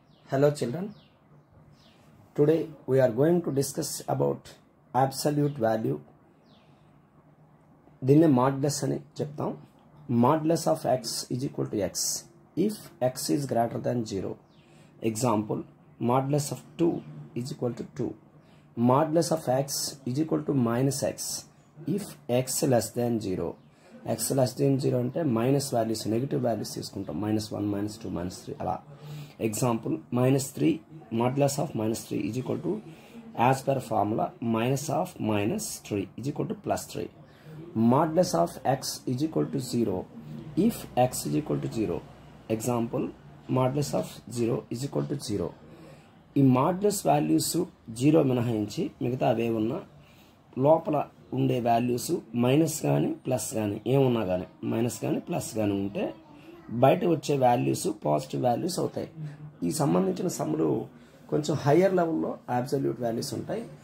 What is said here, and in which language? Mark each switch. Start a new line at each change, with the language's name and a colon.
English: Hello children, today we are going to discuss about absolute value.
Telugu: దీన్ని modulus అని చెప్తాం.
English: Modulus of x is equal to x if x is greater than 0. Example, modulus of 2 is equal to 2. Modulus of x is equal to minus x if x less than 0. x less than 0
Telugu: అంటే minus values negative values తీసుకుంటాం. -1, -2, -3 అలా.
English: Example, -3 modulus of -3 is equal to, as per formula, minus of -3 is equal to +3. Modulus of x is equal to 0 if x is equal to 0. Example, modulus of 0 is equal to 0.
Telugu: ఈ modulus values 0 మినహాయించి మిగతా అవే ఉన్న లోపల ఉండే values minus కానీ plus కానీ ఏమున్నా కానీ మైనస్ కానీ ప్లస్ కానీ ఉంటే బయట వచ్చే వాల్యూస్ పాజిటివ్ వాల్యూస్ అవుతాయి. ఈ సంబంధించిన సమ్ములు కొంచెం హయ్యర్ లెవెల్లో అబ్సల్యూట్ వాల్యూస్ ఉంటాయి.